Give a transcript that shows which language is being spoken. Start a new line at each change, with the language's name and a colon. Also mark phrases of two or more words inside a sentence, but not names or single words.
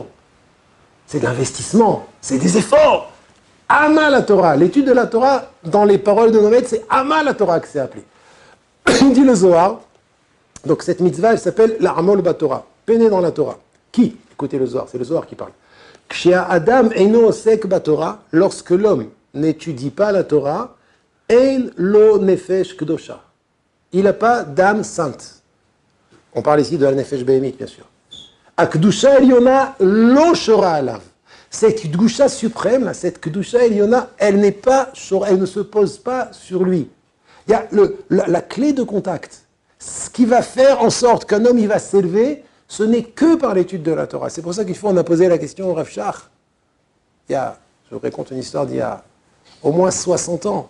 French: C'est de l'investissement. C'est des efforts.
Hebrew: עמל התורה.
French: L'étude de la Torah, dans les paroles de nos maîtres, c'est
Hebrew: עמל התורה
French: que c'est appelé. Il dit le Zohar. Donc cette mitzvah, elle s'appelle la
Hebrew: עמול בתורה,
French: peiner dans la Torah. Qui? Écoutez le Zohar, c'est le Zohar qui parle.
Hebrew: כשהאדם אינו עוסק בתורה,
French: lorsque l'homme n'étudie pas la Torah,
Hebrew: אין לו נפש קדושה.
French: Il n'a pas d'âme sainte. On parle ici de la
Hebrew: נפש בהמית,
French: bien sûr.
Hebrew: הקדושה עליונה לא שורה עליו.
French: Cette kdusha suprême, cette
Hebrew: קדושה עליונה,
French: elle ne se pose pas sur lui. Il y a la clé de contact. Ce qui va faire en sorte qu'un homme il va s'élever, ce n'est que par l'étude de la Torah. C'est pour ça qu'il faut, on a posé la question au Rav Shach. Je vous raconte une histoire d'il y a au moins 60 ans.